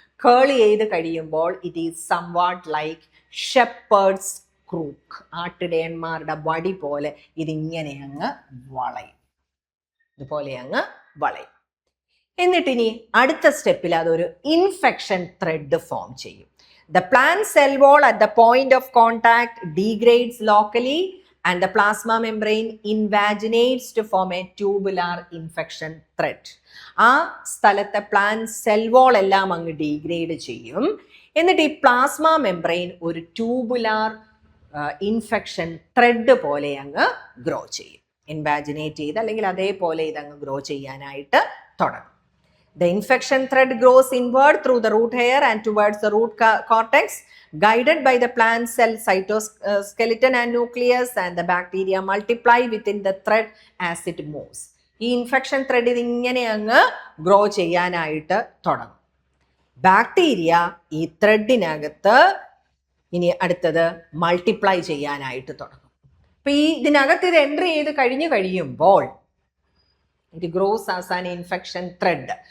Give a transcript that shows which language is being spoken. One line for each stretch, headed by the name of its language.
Malayalam: കേൾ ചെയ്ത് കഴിയുമ്പോൾ
English: It is somewhat like shepherd's crook.
Malayalam: ആട്ടിടയന്മാരുടെ വടി പോലെ ഇതിങ്ങനെ അങ്ങ് വളയും, ഇതുപോലെ അങ്ങ് വളയും. എന്നിട്ടിനി അടുത്ത സ്റ്റെപ്പിൽ അതൊരു ഇൻഫെക്ഷൻ ത്രെഡ് ഫോം ചെയ്യും.
English: The plant cell wall at the point of contact degrades locally and the plasma membrane invaginates to form a tubular infection thread.
Malayalam: ആ സ്ഥലത്തെ പ്ലാന്റ് സെൽ വോൾ എല്ലാം അങ്ങ് ഡീഗ്രേഡ് ചെയ്യും. എന്നിട്ട് ഈ പ്ലാസ്മ മെംബ്രെയിൻ ഒരു tubular infection thread പോലെ അങ്ങ് ഗ്രോ ചെയ്യും. ഇൻവാജിനേറ്റ് ചെയ്ത് അല്ലെങ്കിൽ അതേപോലെ ഇതങ്ങ് ഗ്രോ ചെയ്യാനായിട്ട് തുടങ്ങും.
English: The infection thread grows inward through the root hair and towards the root cortex, guided by the plant cell cytoskeleton and nucleus, and the bacteria multiply within the thread as it moves.
Malayalam: ഈ infection thread ഇതിങ്ങനെ അങ്ങ് grow ചെയ്യാനായിട്ട് തുടങ്ങും. Bacteria ഈ ത്രെഡിനകത്ത് ഇനി അടുത്തത് multiply ചെയ്യാനായിട്ട് തുടങ്ങും. അപ്പൊ ഈ ഇതിനകത്ത് ഇത് എൻട്രി ചെയ്ത് കഴിയുമ്പോൾ
English: It grows as an infection thread.